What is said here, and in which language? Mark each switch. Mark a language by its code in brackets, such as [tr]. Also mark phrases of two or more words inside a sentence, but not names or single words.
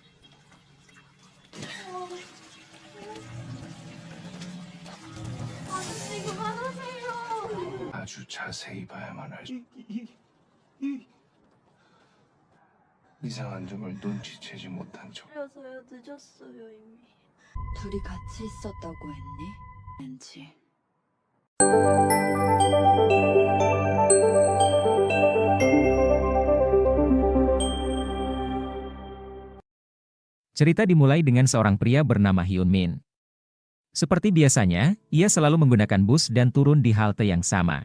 [ko] 아저씨 그만하세요. 아주 자세히 봐야만 알 수. 이상한 점을 눈치채지 못한 척. 그래서요 늦었어요 이미. 둘이 같이 있었다고 했니? 왠지. [id] Cerita dimulai dengan seorang pria bernama Hyun Min. Seperti biasanya, ia selalu menggunakan bus dan turun di halte yang sama.